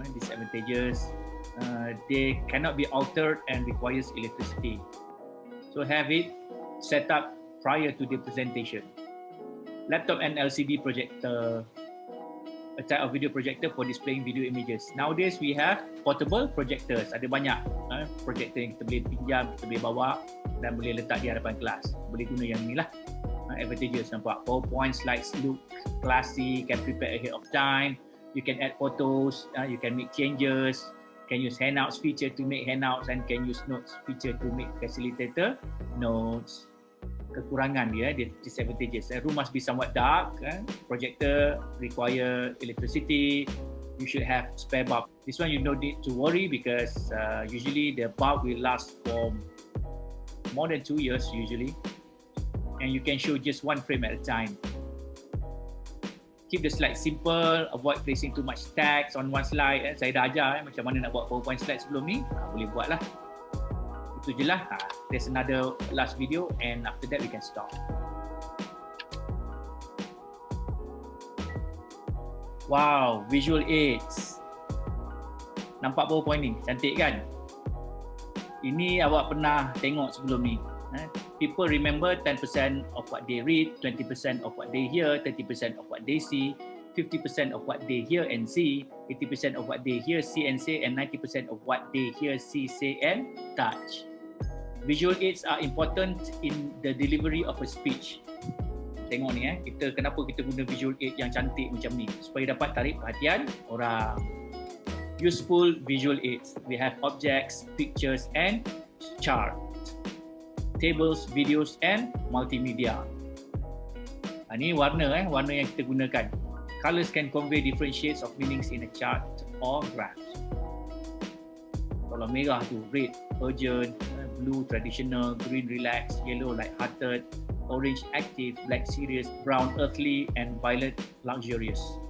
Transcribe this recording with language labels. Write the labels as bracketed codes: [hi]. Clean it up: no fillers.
[en] Disadvantages, they cannot be altered and requires electricity. So have it set up prior to the presentation. Laptop and LCD projector, a type of video projector for displaying video images. Nowadays we have portable projectors. [ms] Ada banyak projector yang kita boleh pinjam, kita boleh bawa dan boleh letak di hadapan kelas. Boleh guna yang ni lah. [en] Advantages, nampak PowerPoint slides look classy, can prepare ahead of time, you can add photos, you can make changes, can use handouts feature to make handouts and can use notes feature to make facilitator notes. [ms] Kekurangan dia, [en] disadvantages. Room must be somewhat dark, projector require electricity, you should have spare bulb. This one you don't need to worry because usually the bulb will last for more than 2 years usually, and you can show just one frame at a time. Keep the slide simple, avoid placing too much text on one slide. [ms] Saya dah ajar macam mana nak buat PowerPoint slide sebelum ni, boleh buat lah. Itu je lah. [en] There's another last video and after that we can stop. [ms] Wow, visual aids. Nampak PowerPoint ni? Cantik kan? Ini awak pernah tengok sebelum ni. [en] People remember 10% of what they read, 20% of what they hear, 30% of what they see, 50% of what they hear and see, 80% of what they hear, see and say, and 90% of what they hear, see, say and touch. Visual aids are important in the delivery of a speech. [ms] Tengok ni kenapa kita guna visual aid yang cantik macam ni, supaya dapat tarik perhatian orang. [en] Useful visual aids. We have objects, pictures and chart, tables, videos and multimedia. [ms] Ni warna warna yang kita gunakan. [en] Colors can convey different shades of meanings in a chart or graph. [ms] Kalau merah tu [en] red, urgent, blue traditional, green relaxed, yellow light-hearted, orange active, black serious, brown earthly and violet luxurious.